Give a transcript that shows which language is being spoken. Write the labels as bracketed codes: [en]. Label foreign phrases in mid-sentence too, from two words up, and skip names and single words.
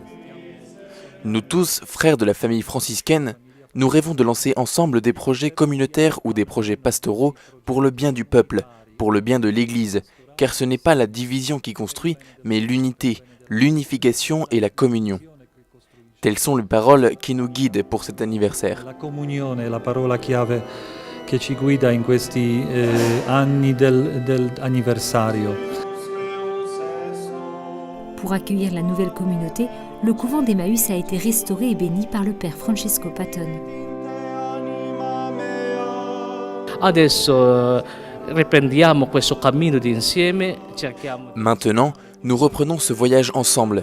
[fr] Nous tous, frères de la famille franciscaine, nous rêvons de lancer ensemble des projets communautaires ou des projets pastoraux pour le bien du peuple, pour le bien de l'Église, car ce n'est pas la division qui construit, mais l'unité, l'unification et la communion. Telles sont les paroles qui nous guident pour cet anniversaire. [it] La comunione è la parola chiave che ci guida in questi anni dell'anniversario. [fr] Pour accueillir la nouvelle communauté, le couvent d'Emmaüs a été restauré et béni par le père Francesco Patton. Maintenant, nous reprenons ce voyage ensemble.